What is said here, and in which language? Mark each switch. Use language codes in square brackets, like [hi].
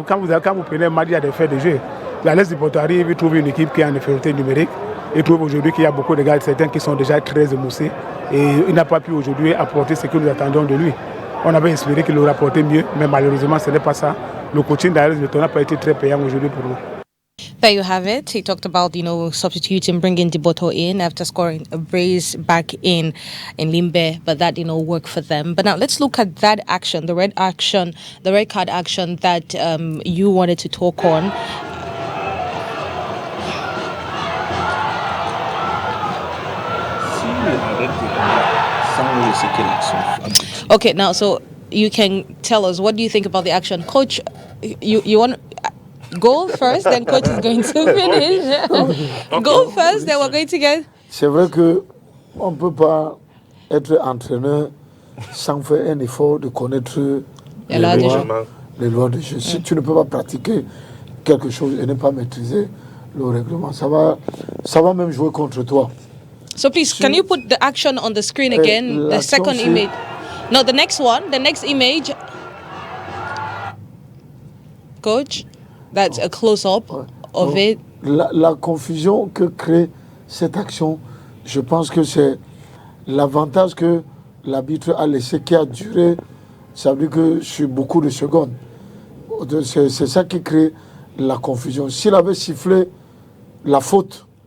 [fr] Quand vous prenez un match, il y a des faits de jeu. La Leste du Porto arrive, il trouve une équipe qui est en infériorité numérique. Il trouve aujourd'hui qu'il y a beaucoup de gars, certains qui sont déjà très émoussés. Et il n'a pas pu aujourd'hui apporter ce que nous attendions de lui. On avait espéré qu'il aurait apporté mieux, mais malheureusement ce n'est pas ça. Le coaching d'Ares n'a pas été très payant aujourd'hui pour nous. [en] There you have it. He talked about, substituting, bringing Diboto in after scoring a brace back in Limbe, but that didn't work for them. But now let's look at that action, the red card action that you wanted to talk on. Okay, now so you can tell us, what do you think about the action, Coach? You want goal first, then Coach is going to finish. Goal first, then we're going to get. [fr] C'est vrai que on peut pas être entraîneur sans faire un effort de connaître les lois du jeu. Si tu ne peux pas pratiquer quelque chose et ne pas maîtriser le règlement, ça va même jouer contre toi. [en] So please, can you put the action on the screen again? The second image. No, the next one. The next image. Coach, that's a close-up of it. [fr] La confusion que crée cette action, je pense que c'est l'avantage que l'arbitre a laissé, qui a duré, ça veut dire que sur beaucoup de secondes. C'est ça qui crée la confusion. S'il avait sifflé la faute,